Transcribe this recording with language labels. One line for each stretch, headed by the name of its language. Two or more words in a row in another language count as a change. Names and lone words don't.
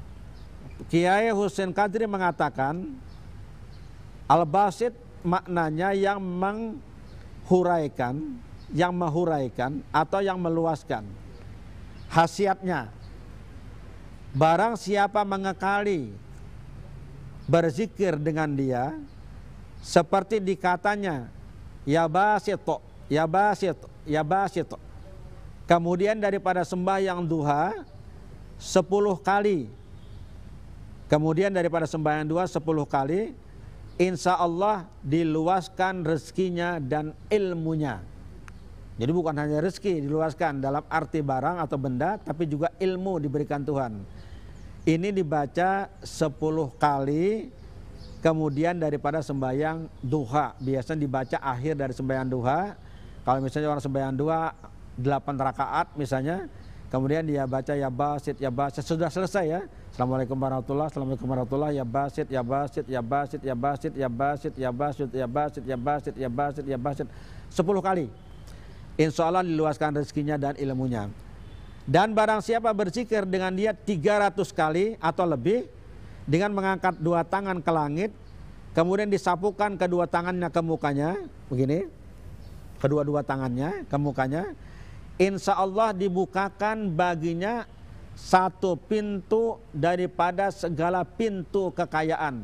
Indonesian: Kiai Husin Qadri mengatakan Al-Basit maknanya yang menghuraikan, atau yang meluaskan. Khasiatnya barang siapa mengekali berzikir dengan dia seperti dikatanya
Arabic: يا باسط، يا باسط، يا باسط,
Indonesian: kemudian daripada sembahyang duha 10 kali, kemudian daripada sembahyang duha 10 kali,
Arabic: إن شاء الله
Indonesian: diluaskan rezekinya dan ilmunya. Jadi bukan hanya rezeki diluaskan dalam arti barang atau benda, tapi juga ilmu diberikan Tuhan. Ini dibaca 10 kali, kemudian daripada sembahyang duha. Biasanya dibaca akhir dari sembahyang duha. Kalau misalnya orang sembahyang duha 8 rakaat misalnya, kemudian dia baca
Arabic: يا باسط، يا باسط,
Indonesian: sudah selesai ya.
Arabic: السلام عليكم ورحمة الله، السلام عليكم ورحمة الله, يا باسط، يا باسط، يا باسط، يا باسط، يا باسط، يا باسط، يا باسط، يا باسط، يا باسط، يا باسط، 10 kali. إن شاء الله
Indonesian: diluaskan rezekinya dan ilmunya. Dan barang siapa berzikir dengan dia 300 kali atau lebih, dengan mengangkat 2 tangan ke langit, kemudian disapukan kedua tangannya ke mukanya, begini, kedua-dua tangannya ke mukanya,
Arabic: إن شاء الله
Indonesian: dibukakan baginya 1 pintu daripada segala pintu kekayaan.